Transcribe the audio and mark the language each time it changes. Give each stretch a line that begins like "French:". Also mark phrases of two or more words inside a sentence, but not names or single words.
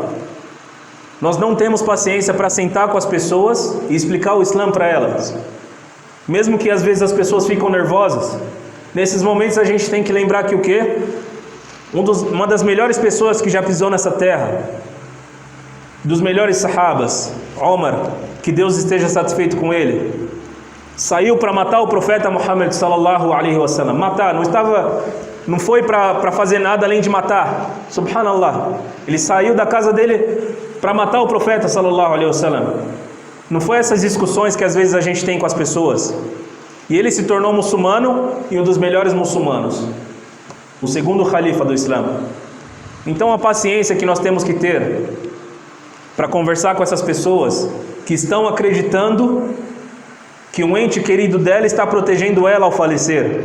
Portuguese: Nós não temos paciência para sentar com as pessoas e explicar o Islã para elas, mesmo que às vezes as pessoas ficam nervosas. Nesses momentos a gente tem que lembrar que o quê? Uma das melhores pessoas que já pisou nessa terra, dos melhores sahabas, Omar, que Deus esteja satisfeito com ele, saiu para matar o profeta Muhammad
Arabic: صلى الله عليه وسلم.
Portuguese: Matar, não foi para fazer nada além de matar, subhanallah. Ele saiu da casa dele para matar o profeta
Arabic: صلى الله عليه وسلم.
Portuguese: Não foi essas discussões que às vezes a gente tem com as pessoas. E ele se tornou muçulmano e um dos melhores muçulmanos, o segundo califa do Islã. Então a paciência que nós temos que ter para conversar com essas pessoas que estão acreditando que um ente querido dela está protegendo ela ao falecer.